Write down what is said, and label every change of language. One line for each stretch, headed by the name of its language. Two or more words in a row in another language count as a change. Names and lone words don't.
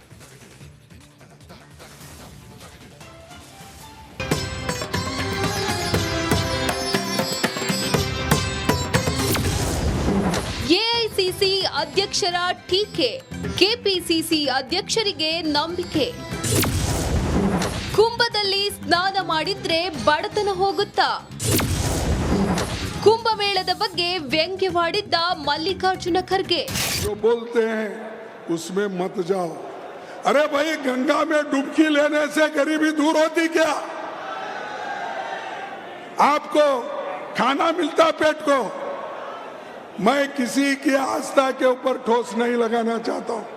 Kannada: ಎಐಸಿಸಿ ಅಧ್ಯಕ್ಷರ ಟೀಕೆ, ಕೆಪಿಸಿಸಿ ಅಧ್ಯಕ್ಷರಿಗೆ ನಂಬಿಕೆ. ಕುಂಭದಲ್ಲಿ ಸ್ನಾನ ಮಾಡಿದ್ರೆ ಬಡತನ ಹೋಗುತ್ತಾ? ಕುಂಭಮೇಳದ ಬಗ್ಗೆ ವ್ಯಂಗ್ಯವಾಡಿದ್ದ ಮಲ್ಲಿಕಾರ್ಜುನ ಖರ್ಗೆ.
Hindi: जो बोलते हैं उसमें मत जाओ. अरे भाई, गंगा में डुबकी लेने से गरीबी दूर होती क्या? आपको खाना मिलता पेट को. मैं किसी की आस्था के ऊपर ठोस नहीं लगाना चाहता हूं.